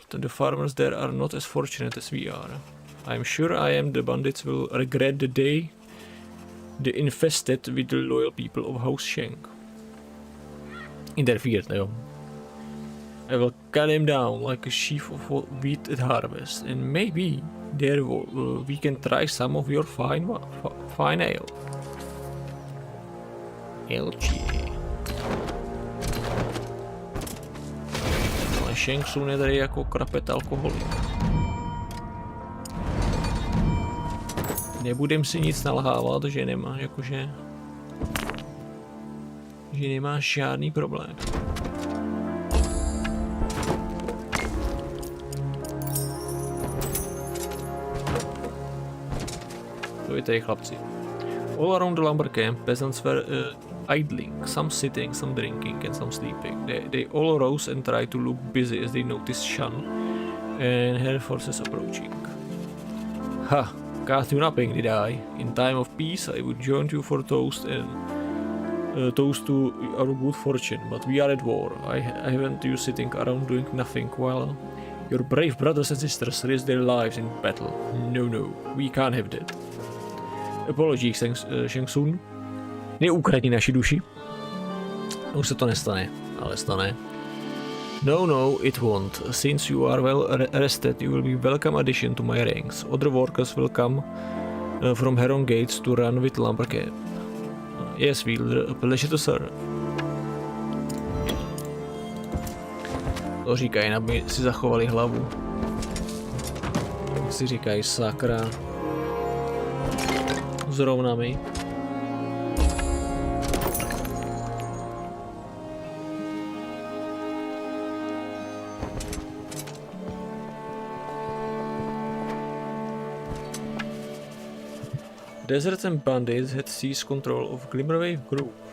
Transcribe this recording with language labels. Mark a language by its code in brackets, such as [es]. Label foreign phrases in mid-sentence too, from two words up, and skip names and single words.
[en] The farmers there are not as fortunate as we are. I'm sure the bandits will regret the day they infested with the loyal people of House Shank. Interfered, jo. I will cut him down like a sheaf of wheat at harvest, and maybe there we can try some of your fine ale. Elčí. [cs] Ale Shank Sun je tady jako krapet alkoholik. Nebudem si nic nalhávat, že nemá, jakože... že nemá žádný problém. To je tady chlapci. [en] All around the lumber camp, peasants were idling, some sitting, some drinking and some sleeping. They all rose and tried to look busy as they noticed Shan and her forces approaching. Ha! Cast you napping, did I? In time of peace, I would join you for toast and toast to our good fortune, but we are at war. I haven't you sitting around doing nothing while your brave brothers and sisters risk their lives in battle. No, we can't have that. Apologies, Shang Tsung. [cs] Neukradni naši duši. Už se to nestane, ale stane. [en] No, it won't. Since you are well rested, you will be welcome addition to my ranks. Other workers will come from Heron Gates to run with lumber camp. Yes, Wielder, a pleasure to serve. [cs] To říkají, aby si zachovali hlavu. Si říkají, sakra. Zrovna mi. [en] Deserts and bandits had seized control of Glimmerwave Grove.